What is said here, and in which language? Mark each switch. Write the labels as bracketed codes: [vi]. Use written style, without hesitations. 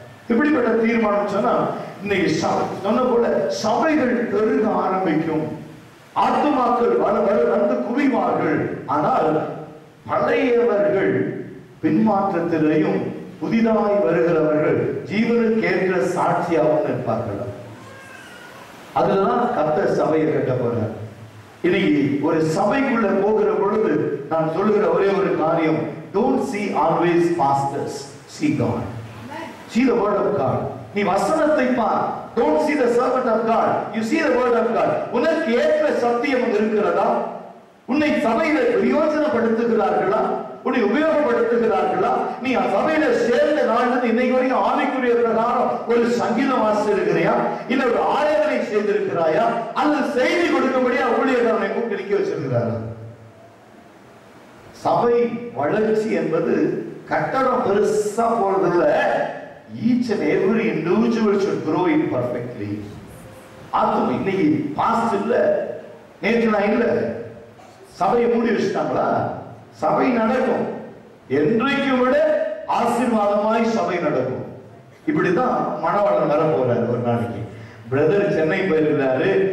[ta] இப்படிப்பட்ட தீர்மானம் சொன்னா, இன்னைக்கு சொன்ன போல சபைகள் பெருக ஆரம்பிக்கும், ஆத்துமாக்கள் வந்து குவிவார்கள். ஆனால் பழையவர்கள் பின்மாற்றத்திலேயும் புதிதாய் வருகிறவர்கள் ஜீவனுக்கேற்ற சாட்சியாகவும் இருப்பார்கள். அதுதான் கர்த்தர் சபையை கட்ட போறார். இன்னைக்கு ஒரு சபைக்குள்ள போகிற பொழுது நான் சொல்லுகிற ஒரே ஒரு காரியம், [en] don't see always pastors, see God. See the word of God. [ta] நீ வசனத்தை பார். [en] Don't see the servant of God, you see the word of God. [ta] உனக்கு ஏற்ற சத்தியம் இருக்கிறதா? உன்னை சபையில பிரயோஜனப்படுத்துகிறார்களா? உன்னை உபயோகப்படுத்துகிறார்களா? நீ சபையில சேர்ந்த நாள் இன்னைக்கு வரைக்கும் ஆவிக்குரிய பிரகாரம் ஒரு சங்கீதம் வாசிச்சிருக்கிறியா? இல்ல ஒரு ஆராதனை செய்திருக்கிறாயா? அல்லது செய்தி கொடுக்கும்படியா ஊழியக்காரனை கூப்பிட்டு நிக்க வச்சிருக்கிறாரா? சபை வளர்ச்சி என்பது கட்டடம் பெருசா போறதுல [en] each and every individual should grow in perfectly. [ta] ஆத்தும் இன்னைக்கு பாஸ்ட் இல்ல, நேற்று நான் இல்ல, சபையை மூடி வச்சுட்டாங்களா? சபை நடக்கும், என்றைக்கு விட ஆசீர்வாதமாய் சபை நடக்கும். இப்படிதான் மணவாளன் வர போறாரு. ஒரு நாளைக்கு பிரதர் சென்னை போயிருக்கிறாரு.